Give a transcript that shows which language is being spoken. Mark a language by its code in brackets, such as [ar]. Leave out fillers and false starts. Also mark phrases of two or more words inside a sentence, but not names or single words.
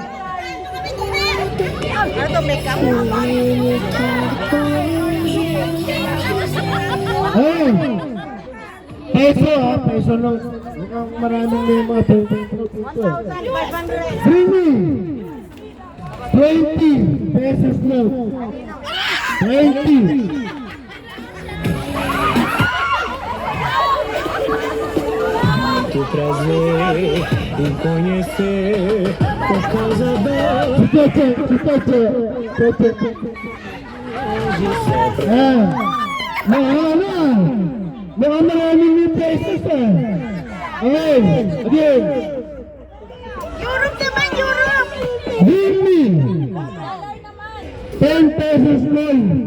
[tl] Ano make up? Ayun. Peso lang. Mukhang maraming may mga peso. [en] Trini. 20 pesos note. [tl] 20. [pt] Muito prazer em conhecer por causa dela. [tl] Tite. Mukhang maraming may pesos Ayun. Again. Europe naman, Europe. [en] Trini. 10 pesos note.